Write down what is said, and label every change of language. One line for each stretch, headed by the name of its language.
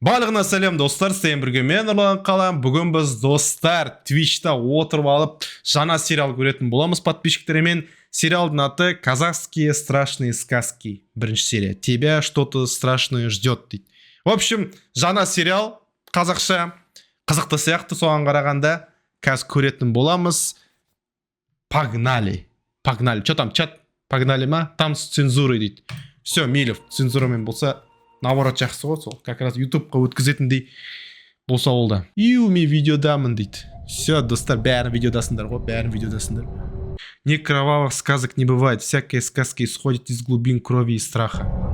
Kazakh: Барлығына сәлем достар, сен бірге мен Нұрлан Қалам. Бүгін біз достар Twitch'та отырып алып жаңа сериал көретін боламыз подписчиктермен. Сериалдың аты «Казахские страшные сказки». Бірінші серия.
Russian: Тебя что-то страшное ждет дейді. В общем,
Kazakh: жаңа сериал қазақша қызықты сияқты, соған қарағанда қазір көретін боламыз.
Russian: Погнали. Погнали. Что там, чат? Погнали ма? Там с цензурой дейді.
Kazakh: Все, мейлі цензурамен болса наоборот жақсы ғой, сол
Russian: как раз
Kazakh: ютубқа өткізетіндей болса ол да. Мен видеодамын дейді. Все, достар, бәрін видеодасыңдар ғой, бәрін видеодасыңдар.
Russian: Не кровавых сказок не бывает, всякие сказки исходят из глубин крови и страха.